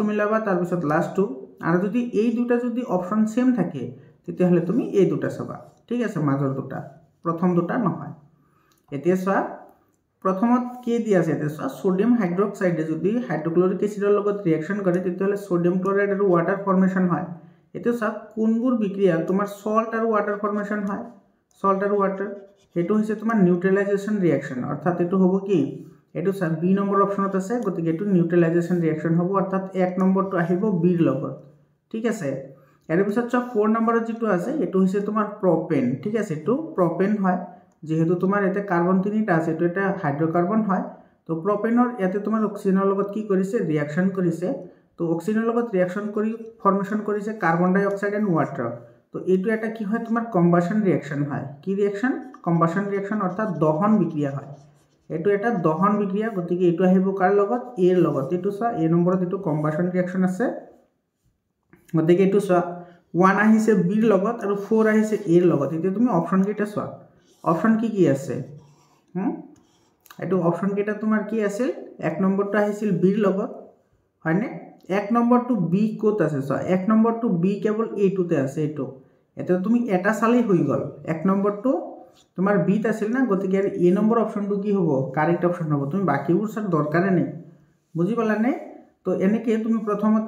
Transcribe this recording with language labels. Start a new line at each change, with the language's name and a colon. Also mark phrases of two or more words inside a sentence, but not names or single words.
Assamese: মিলাবা তাৰ পিছত লাস্টটো আৰু যদি এই দুটা যদি অপশন সেম থাকে তেতিয়া হলে তুমি এই দুটা চাবা ঠিক আছে মাজৰ দুটা প্ৰথম দুটা নহয় এতিয়া চোৱা প্ৰথমত কি দি আছে এটা
English: sodium hydroxide
Assamese: যদি
English: hydrochloric acid
Assamese: লগত ৰিঅ্যাকশন কৰে তেতিয়ালে সোডিয়াম ক্লোৰাইড আৰু
English: water formation
Assamese: হয় এটা সব কোনবোৰ বিক্ৰিয়া তোমাৰ সল্ট আৰু
English: water formation
Assamese: হয় সল্ট আৰু ওয়াটার হেতু হৈছে তোমাৰ
English: neutralization reaction
Assamese: অৰ্থাৎ এটো হ'ব কি এটো সব বি নম্বৰ অপশনত আছে গতিকে এটো
English: neutralization reaction
Assamese: হ'ব অৰ্থাৎ এক নম্বৰটো আহিব বিৰ লগত ঠিক আছে এর পিছত 4 নম্বৰত যেটো আছে এটো হৈছে তোমাৰ প্ৰপেন ঠিক আছে এটো প্ৰপেন হয় যেহেতু তোমাৰ এতে কার্বন 3টা আছে এটো এটা হাইড্রোকার্বন হয় তো প্রপেনৰ ইয়াতে তোমাৰ অক্সিজেনৰ লগত কি কৰিছে ৰিঅ্যাকশন কৰিছে তো অক্সিজেনৰ লগত ৰিঅ্যাকশন কৰি ফৰ্মেশন কৰিছে
English: carbon dioxide and water
Assamese: তো এইটো এটা কি হয় তোমাৰ
English: combustion reaction
Assamese: হয় কি ৰিয়েকশ্যন
English: combustion reaction
Assamese: অৰ্থাৎ দহন বিক্ৰিয়া হয় এইটো এটা দহন বিক্ৰিয়া গতিকে এইটো আহিব কাৰ লগত এৰ লগত এইটো চোৱা এ নম্বৰত এইটো
English: combustion reaction
Assamese: আছে গতিকে এইটো চোৱা 1 আহিছে বিৰ লগত আৰু 4 আহিছে এৰ লগত এতিয়া তুমি অপচন কেইটা চোৱা অপচন কি আছে এইটো অপচন কেইটা তোমাৰ কি আছিল এক নম্বৰটো আহিছিল বিৰ লগত হয়নে এক নম্বৰটো বি কোত আছে চোৱা এক নম্বৰটো বি কেৱল এইটোতে আছে এইটো এটা তুমি এটা চালেই হৈ গল এক নম্বৰটো তোমাৰ বিত আছিল না গতিকে এ নম্বৰ অপচনটো কি হ'ব
English: correct option
Assamese: হ'ব তুমি বাকিবোৰ চাৰ দৰকাৰে নাই বুজি পালানে তো এনেকে তুমি প্ৰথমতে